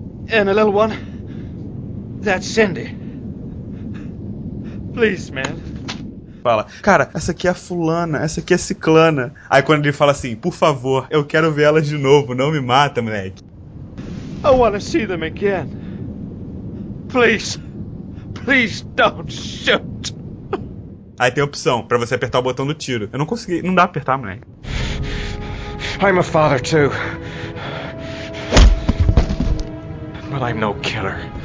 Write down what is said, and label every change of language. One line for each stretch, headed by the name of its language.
English: And a little one. That's Cindy. Please, man.
Portuguese: Fala, cara, essa aqui é a fulana, essa aqui é a ciclana. Aí quando ele fala assim, por favor, eu quero ver elas de novo, não me mata, moleque.
English: I wanna see them again. Please, please don't shoot.
Portuguese: Aí tem a opção, pra você apertar o botão do tiro. Eu não consegui, não dá pra apertar, moleque.
English: I'm a father too. But I'm no killer.